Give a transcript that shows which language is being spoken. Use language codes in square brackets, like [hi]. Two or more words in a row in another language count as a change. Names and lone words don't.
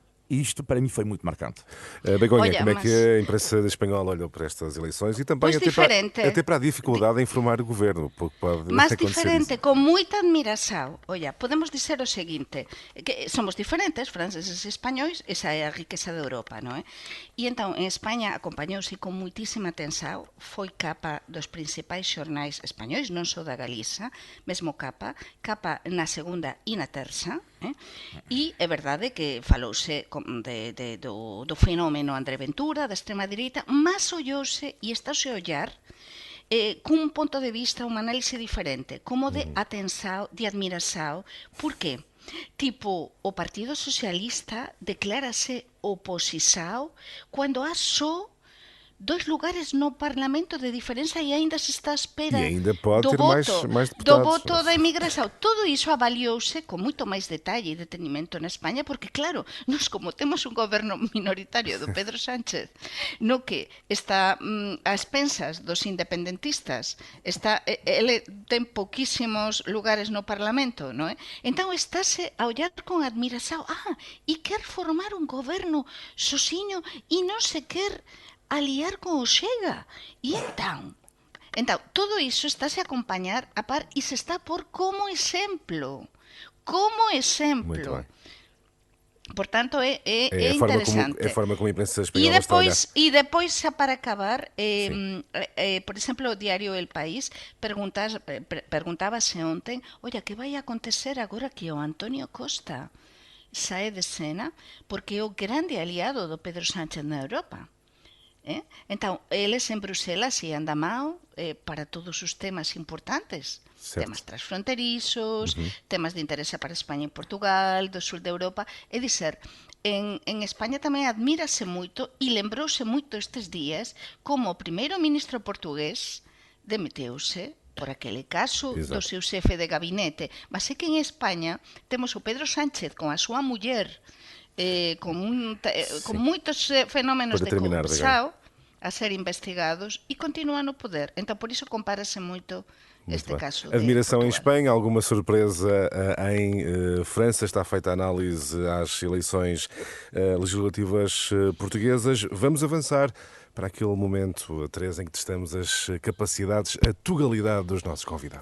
[pt] E isto para mim foi muito marcante. Begonha, como é que a imprensa espanhola olhou para estas eleições e também até para a dificuldade em formar o governo? Mas diferente, com muita admiração. Olha, podemos dizer o seguinte, que somos diferentes, franceses e espanhóis, [gl] esa é a riqueza da Europa, non é? E entón, en España acompañouse con muitísima atenção, foi capa dos principais xornais españóis, non só da Galiza, mesmo capa na segunda e na terza, e é verdade que falouse do fenómeno André Ventura, da extrema direita, mas ollouse e estáse a ollar cun punto de vista, unha análise diferente, como de atenção, de admiração. Por qué? [pt] Tipo, o Partido Socialista declárase oposição quando há só 2 lugares no Parlamento de diferença e ainda se está à espera E ainda pode do ter voto, mais do deputados. voto da imigração. Tudo isso avaliou-se com muito mais detalhe e detenimento na Espanha, porque, claro, nós como temos um governo minoritário do Pedro Sánchez, no que está a expensas dos independentistas, [gl] ele ten pouquísimos lugares no Parlamento, non é? Entón estáse a ollar con admiración, e quer formar un goberno sozinho e non se quer aliar con o Chega. E entón, todo iso estáse a acompañar a par e se está por como exemplo. Como [pt] Muito [gl] exemplo. [pt] bem. Portanto, é [gl] É interesante. [pt] a forma como a imprensa espanhola está a olhar. [gl] E depois, xa para acabar, por exemplo, o diario El País perguntábase ontem, olla, que vai acontecer agora que o Antonio Costa sae de escena, porque é o grande aliado do Pedro Sánchez na Europa. Entón, eles en Bruselas ian da mão para todos os temas importantes, [pt] Certo. [gl] temas transfronterizos, temas de interese para España e Portugal, do sul de Europa, é dizer, en España tamén admírase moito e lembrouse moito estes días como o primeiro ministro portugués demeteuse por aquele caso do seu xefe de gabinete, mas é que en España temos o Pedro Sánchez con a súa muller con moitos fenómenos de corrupción a ser investigados e continúa no poder. [pt] Então, por isso, compara-se muito este caso. Admiração em Espanha, alguma surpresa em França? Está feita a análise às eleições legislativas portuguesas. Vamos avançar para aquele momento, Teresa, em que testamos as capacidades, a tugalidade dos nossos convidados.